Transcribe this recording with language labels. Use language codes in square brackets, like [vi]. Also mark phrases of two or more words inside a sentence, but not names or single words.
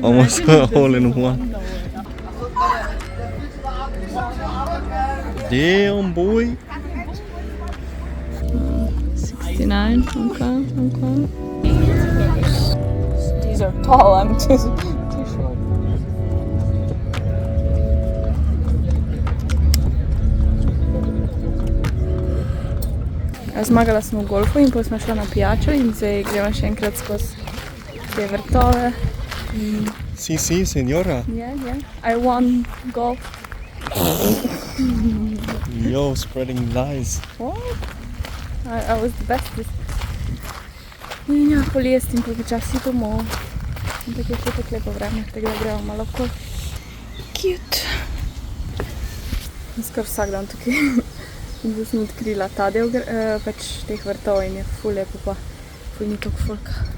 [en] Almost all in one. Damn, boy. 69, okay. These are tall, I'm too short. [sl] Zmagala sem v golfu in potem smo šla na pijačo in zdaj gremo še enkrat skozi te vrtove. [es] Si, senjora. [en] Yeah. I won golf. Yo, spreading lies. What? I was the bestest. [sl] In ja, polijest in počasi domov. In tako je še tako lepo vreme, tako da gremo malo kot cute. In skoraj vsak dan tukaj. In zdaj sem odkrila ta del pač teh vrtov in je ful lepo pa ful ni toliko folka.